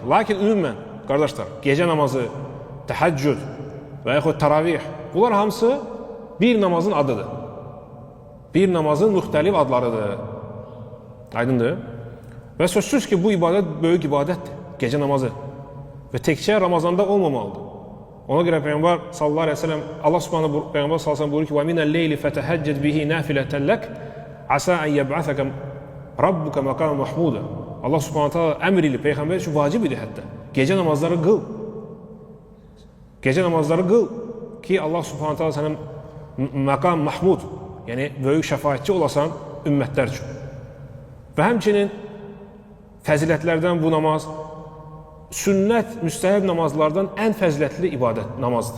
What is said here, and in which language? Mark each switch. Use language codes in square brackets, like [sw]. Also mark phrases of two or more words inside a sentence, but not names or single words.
[az] Lakin ümumən qardaşlar, gecə namazı, təhəccüd və yaxud təravih, bunlar hamısı bir namazın adıdır. Bir namazın müxtəlif adlarıdır. Aydındır? Və sözsüz ki, bu ibadət böyük ibadətdir. Gecə namazı. Və təkcə Ramazanda olmamalıdır. Ona görə Peyğəmbər [ar] صلى الله عليه وسلم, [az] Allah subhanahu Peyğəmbər [ar] صلى الله عليه وسلم [az] buyurur ki, [ar] وَمِنَ اللَّيْلِ فَتَهَجَّدْ بِهِ نَافِلَةً لَكَ عَسَى أَنْ يَبْعَثَكَ رَبُّكَ مَقَامًا مَحْمُودًا. [az] Allah [ar] سبحانه تعالى [az] əmr ilə Peyğəmbər üçün vacib idi hətta. Gecə namazları qıl. Gecə namazları qıl ki, Allah [ar] سبحانه تعالى [az] sənin məqam mahmud, yəni böyük şəfaətçi olasan ümmətlər üçün. Və həmçinin fəzilətlərdən bu namaz, sünnət, müstəhəb namazlardan ən fəzilətli ibadət namazdır.